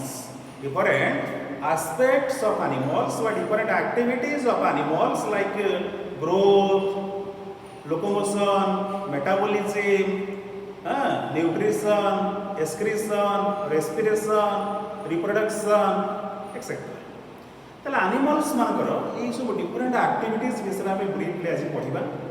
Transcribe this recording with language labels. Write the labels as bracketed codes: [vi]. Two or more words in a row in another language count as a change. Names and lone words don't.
[en] Different aspects of animals or different activities of animals like growth, locomotion, metabolism, nutrition, excretion, respiration, reproduction, etc. [or] তাহলে animalsମାନଙ୍କର এই ସବୁ [en] different activities [or] ବିଷୟରେ ଆମେ briefly ଆଜି ପଢ଼ିବା।